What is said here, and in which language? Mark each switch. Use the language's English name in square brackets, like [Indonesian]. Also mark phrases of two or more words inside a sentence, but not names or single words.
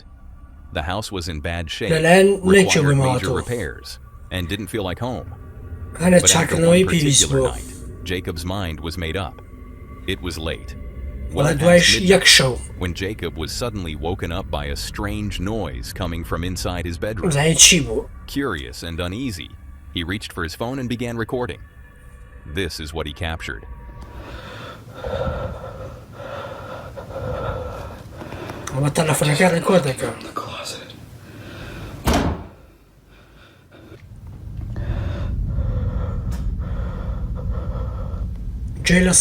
[English] The house was in bad shape, required major repairs, and didn't feel like home. But after one particular night, Jacob's mind was made up. It was late, [Central Kurdish] وەڵا [English] Well, [Central Kurdish] دوایش [English] past [Central Kurdish] یەک [English] midnight, [Central Kurdish] شەو [English] when Jacob was suddenly woken up by a strange noise coming from inside his bedroom. [Central Kurdish] زانین چی بوو [English] Curious and uneasy, he reached for his phone and began recording. This is what he captured. [Central Kurdish] ئەمە تەلەفۆنەکە ڕێکۆرد دەکەم جێ لە